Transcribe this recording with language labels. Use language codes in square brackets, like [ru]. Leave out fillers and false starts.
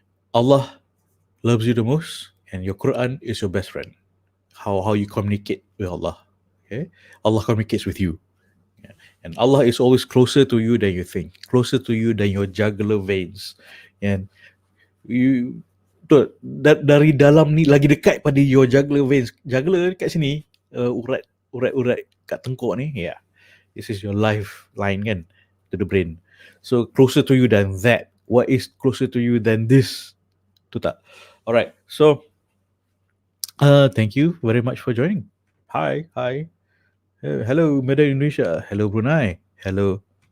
[en] Allah loves you the most, and your Quran is your best friend. How you communicate with Allah. Okay? Allah communicates with you. Yeah. And Allah is always closer to you than you think. Closer to you than your jugular veins. [ms] And you dari dalam ni lagi dekat pada [en] your jugular veins. [ms] Jugular dekat sini, urat kat tengkuk ni. Yeah. [en] This is your lifeline kan, to the brain. So closer to you than that. What is closer to you than this? [ms] Tu tak. [en] Alright. So thank you very much for joining. Hi, hi. Hello, Medan Indonesia. Hello, Brunei. Hello.